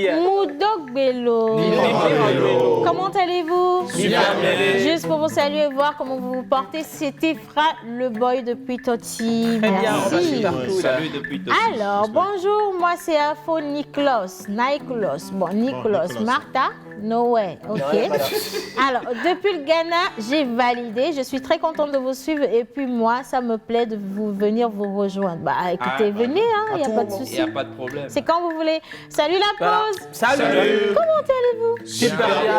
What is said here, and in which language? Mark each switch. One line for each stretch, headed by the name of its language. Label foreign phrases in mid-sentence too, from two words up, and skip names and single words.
French: Moudok Bello. Comment allez-vous? Juste pour vous saluer et voir comment vous vous portez, c'était Fra le boy depuis Toti. Très bien, on va Merci. super cool. Salut depuis Tokyo. Alors, bonjour, moi c'est Afo Niklos. Bon, Niklos. Martha?
English: No way,
French: ok. Alors, depuis le Ghana, j'ai validé. Je suis très contente de vous suivre. Et puis moi, ça me plaît de venir vous rejoindre. Bah écoutez, venez, il n'y a pas de Il souci. n'y a pas de problème. C'est quand vous voulez. Salut la Voilà. pause. Salut. Comment allez-vous? Super bien.